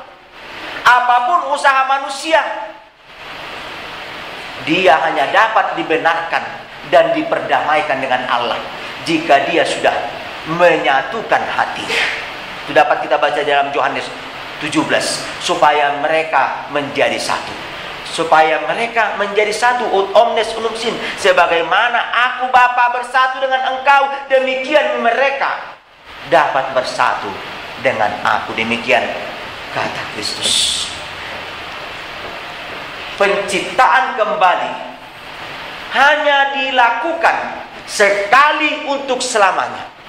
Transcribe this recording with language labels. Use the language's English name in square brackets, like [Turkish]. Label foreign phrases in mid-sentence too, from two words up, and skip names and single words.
[Indonesian] Apapun usaha manusia, dia hanya dapat dibenarkan dan diperdamaikan dengan Allah jika dia sudah menyatukan hatinya. Itu dapat kita baca dalam Yohanes 17, supaya mereka menjadi satu. Supaya mereka menjadi satu, [Latin] ut omnes unum sin, [Indonesian] sebagaimana aku Bapa bersatu dengan engkau, demikian mereka dapat bersatu dengan aku. Demikian kata Kristus. Penciptaan kembali hanya dilakukan sekali untuk selamanya.